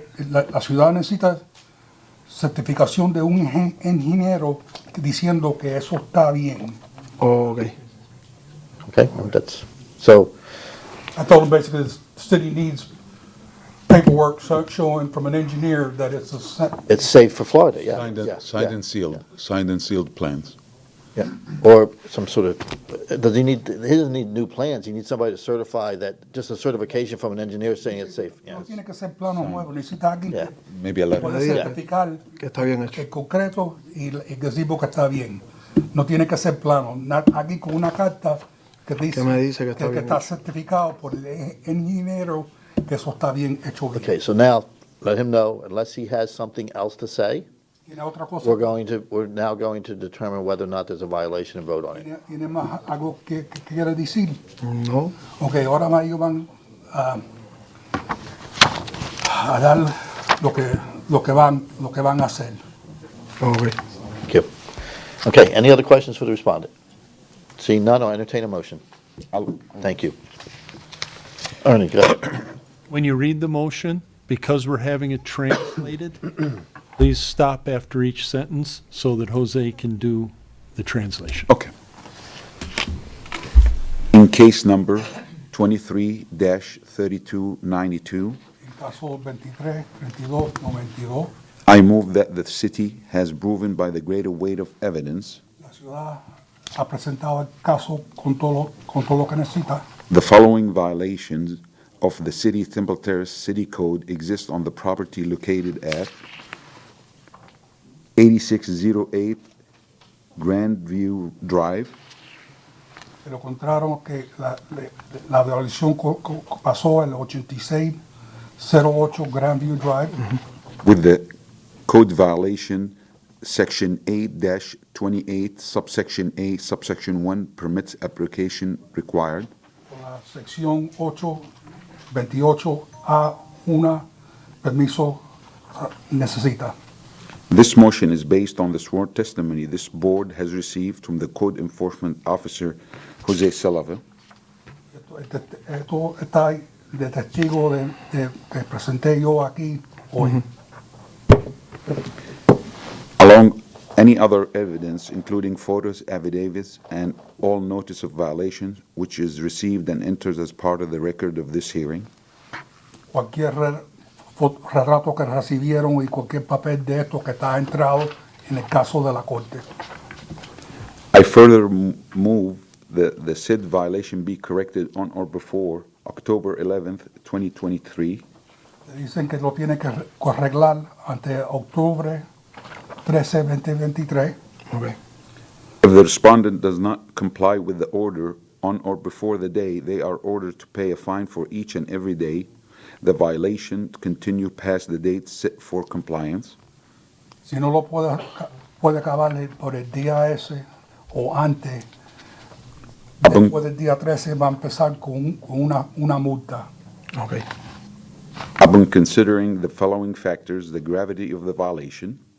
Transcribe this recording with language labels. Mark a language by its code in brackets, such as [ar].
[es] La ciudad necesita certificación de un ingeniero diciendo que eso está bien. [en] Ok. Okay, that's, so, I told him basically the city needs paperwork showing from an engineer that it's it's safe for Florida, yeah. Signed yeah, and, signed yeah, and sealed, signed and sealed plans. Yeah, or some sort of, he doesn't need new plans, he needs somebody to certify that, just a certification from an engineer saying it's safe, no yes. [es] tiene que ser plano nuevo, necesita alguien [en] Yeah. Maybe a [es] que [en] letter. [es] puede certificar Que está bien hecho. el concreto y el gazebo que está bien. No tiene que ser plano. Aquí con una carta que dice Que me dice que está bien está hecho. certificado por el ingeniero que eso está bien hecho bien. [en] Okay, so now, let him know, unless he has something else to say, [es] Tiene otra cosa. [en] we're now going to determine whether or not there's a violation and vote on it. [es] ¿Tiene más algo que quiere decir? No. Ok, ahora más ellos van a dar lo que van a hacer. Ok. [en] Thank you. Okay, any other questions for the respondent? Seeing none, I'll entertain a motion. Thank you. Ernie, go ahead. When you read the motion, because we're having it translated, please stop after each sentence so that Jose can do the translation. Okay. In case number 23-3292, [es] En caso 23-32-92, [en] I move that the city has proven by the greater weight of evidence [es] la ciudad ha presentado el caso con todo lo que necesita. [en] the following violations of the City Temple Terrace City Code exist on the property located at 8608 Grandview Drive, [es] Pero encontraron que la violación pasó el 8608 Grandview Drive [en] with the code violation Section 8-28, subsection A, subsection 1 permits application required. [es] con la sección 828A1 permiso necesita. [en] This motion is based on the sworn testimony this board has received from the code enforcement officer, Jose Silva. [es] Esto está de testigo que presenté yo aquí hoy. [en] Along any other evidence, including photos, affidavits, and all notice of violations, which is received and enters as part of the record of this hearing. [es] Cualquier relato que recibieron y cualquier papel de esto que está entrado en el caso de la corte. [en] I further move that the said violation be corrected on or before October 11th, 2023, [es] Dicen que lo tiene que arreglar ante octubre 13, 2023. Ok. [en] If the respondent does not comply with the order on or before the day, they are ordered to pay a fine for each and every day the violation to continue past the date set for compliance. [es] Si no lo puede acabar por el día ese o antes, después del día 13 va a empezar con una multa. Ok. [en] Upon considering the following factors, the gravity of the violation,